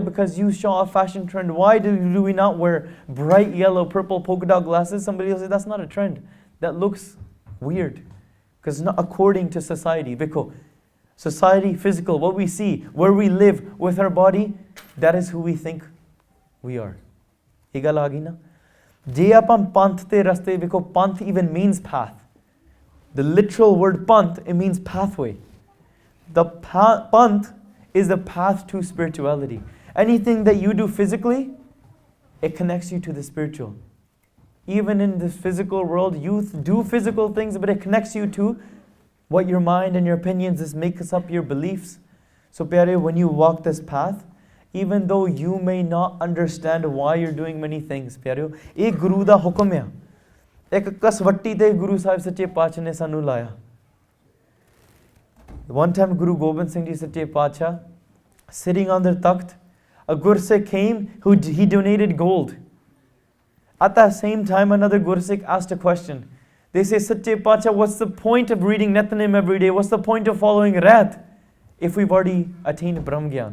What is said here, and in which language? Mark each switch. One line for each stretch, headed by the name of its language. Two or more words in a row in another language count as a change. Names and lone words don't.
English: Because you saw a fashion trend. Why do we not wear bright yellow, purple polka dot glasses? Somebody will say, that's not a trend. That looks weird. Because it's not according to society. Because society, physical, what we see, where we live with our body, that is who we think we are.
Punjabi: ਇਹ ਗੱਲ ਆ ਗਈ ਨਾ ਜੇ ਆਪਾਂ ਪੰਥ ਤੇ ਰਸਤੇ ਵੇਖੋ ਪੰਥ
English: even means path. The literal word panth, it means pathway. The panth is the path to spirituality. Anything that you do physically, it connects you to the spiritual. Even in this physical world, you do physical things, but it connects you to what your mind and your opinions, this makes up your beliefs. So pyare, when you walk this path, even though you may not understand why you're doing many things,
Punjabi: pyareo, ਇਹ ਗੁਰੂ ਦਾ ਹੁਕਮ ਆ ਇੱਕ ਕਸਵੱਟੀ ਤੇ ਗੁਰੂ ਸਾਹਿਬ ਸੱਚੇ ਪਾਤਸ਼ਾਹ ਨੇ ਸਾਨੂੰ ਲਾਇਆ
English: One time
Punjabi: Guru Gobind Singh Ji Sache Pacha,
English: sitting on their takht, a Gursikh came who he donated gold. At that same time, another Gursikh asked a question. They say, Sache Pacha, what's the point of reading Netanim every day? What's the point of following Rat if we've already attained Brahm Gyan?